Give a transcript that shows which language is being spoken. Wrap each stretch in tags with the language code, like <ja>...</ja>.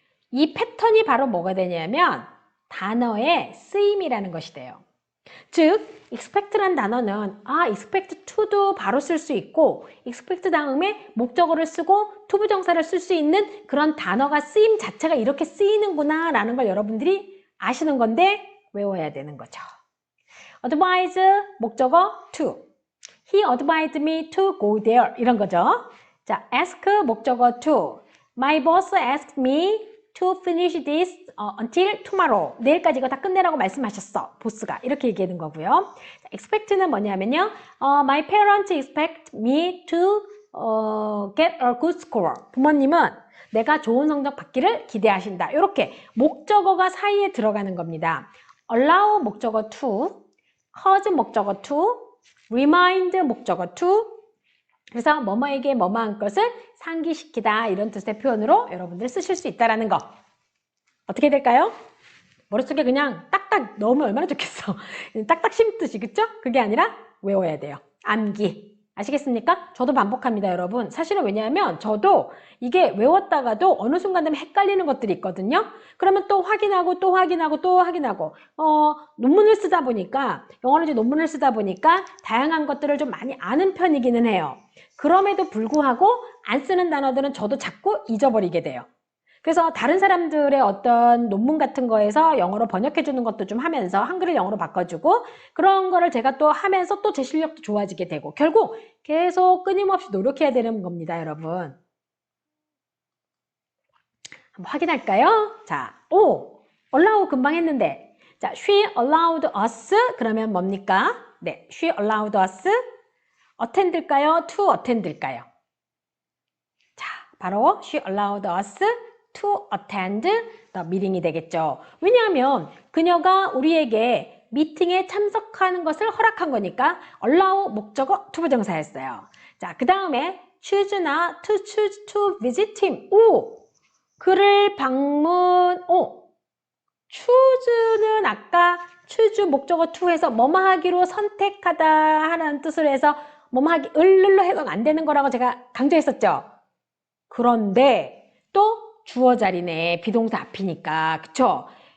<ko>이 패턴이 바로 뭐가 되냐면 단어의 쓰임이라는 것이 돼요. 즉, expect란 단어는 expect to도 바로 쓸 수 있고 expect 다음에 목적어를 쓰고 투부정사를 쓸 수 있는 그런 단어가 쓰임 자체가 이렇게 쓰이는구나 라는 걸 여러분들이 아시는 건데 외워야 되는 거죠.</ko> <en>advise, 목적어 to. He advised me to go there.</en> <ko>이런 거죠.</ko> <en>자, ask, 목적어 to. My boss asked me to finish this until tomorrow.</en> <ko>내일까지 이거 다 끝내라고 말씀하셨어. 보스가. 이렇게 얘기하는 거고요. expect는 뭐냐면요.</ko> <en>My parents expect me to get a good score.</en> <ko>부모님은 내가 좋은 성적 받기를 기대하신다. 이렇게 목적어가 사이에 들어가는 겁니다.</ko> <en>allow 목적어 to, cause 목적어 to, remind 목적어 to.</en> <ko>그래서 뭐뭐에게 뭐뭐한 것을 상기시키다 이런 뜻의 표현으로 여러분들 쓰실 수 있다라는 거. 어떻게 될까요? 머릿속에 그냥 딱딱 넣으면 얼마나 좋겠어. 딱딱 심듯이, 그쵸? 그게 아니라 외워야 돼요. 암기. 아시겠습니까? 저도 반복합니다, 여러분. 사실은 왜냐하면 저도 이게 외웠다가도 어느 순간 되면 헷갈리는 것들이 있거든요. 그러면 또 확인하고 또 확인하고 또 확인하고 논문을 쓰다 보니까 영어로 이제 논문을 쓰다 보니까 다양한 것들을 좀 많이 아는 편이기는 해요. 그럼에도 불구하고 안 쓰는 단어들은 저도 자꾸 잊어버리게 돼요. 그래서 다른 사람들의 어떤 논문 같은 거에서 영어로 번역해 주는 것도 좀 하면서 한글을 영어로 바꿔주고 그런 거를 제가 또 하면서 또 제 실력도 좋아지게 되고 결국 계속 끊임없이 노력해야 되는 겁니다, 여러분. 한번 확인할까요? 자, allow 금방 했는데 자,</ko> <en>she allowed us</en> <ko>그러면 뭡니까?</ko> <en>네, she allowed us attend일까요? to attend일까요? 자, 바로 she allowed us to attend the meeting이 되겠죠.</en> <ko>왜냐하면 그녀가 우리에게 미팅에 참석하는 것을 허락한 거니까 allow 목적어 투부정사였어요.</ko> <en>자, 그 다음에 choose나 to choose to visit him.</en> <ko>그를 방문. choose는 아까 choose 목적어 to해서 뭐뭐 하기로 선택하다 하는 뜻으로 해서 뭐뭐 하기 을로 해석 안 되는 거라고 제가 강조했었죠. 그런데 또 주어 자리네. 비동사 앞이니까. 그쵸?</ko>